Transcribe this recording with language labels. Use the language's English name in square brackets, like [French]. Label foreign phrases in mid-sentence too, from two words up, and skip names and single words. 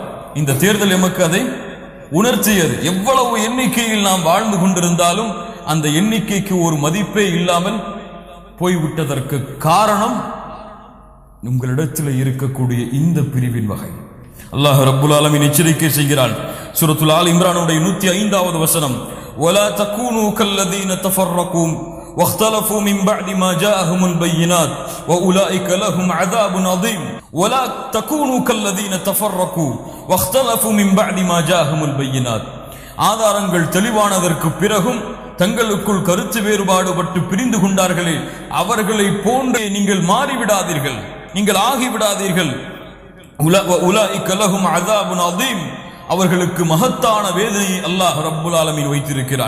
[Tamil] இந்த தேர்தல் எமக்கு அதை உணர்த்தியது. எவ்வளவு எண்ணிக்கையில் நாம் வாழ்ந்து கொண்டிருந்தாலும் அந்த எண்ணிக்கைக்கு ஒரு மதிப்பே இல்லாமல் போய்விட்டதற்கு காரணம் உங்களிடத்தில் இருக்கக்கூடிய இந்த பிரிவின் வகை. [Arabic] الله رب العالمين [Tamil] எச்சரிக்கை செய்கிறான். சூரத்துல் ஆல் இம்ரானுடைய 105வது வசனம், [Arabic] ولا تكونوا كالذين تفرقوا واختلفوا من بعد ما جاءهم البينات واولئك لهم عذاب عظيم ولا تكونوا كالذين تفرقوا واختلفوا من بعد ما جاءهم البينات. [Tamil] ஆதாரங்கள் தெளிவானதற்கு பிறகும் தங்களுக்குள் கருத்து வேறுபாடு பட்டு பிரிந்து கொண்டார்களே, அவர்களை போன்றே நீங்கள் மாறிவிடாதீர்கள், நீங்கள் ஆகிவிடாதீர்கள். [Arabic] أولئك لهم عذاب عظيم, [Tamil] அவர்களுக்கு மகத்தான வேதனையை [Arabic] الله رب العالمين [Tamil] வைத்திருக்கிறான்.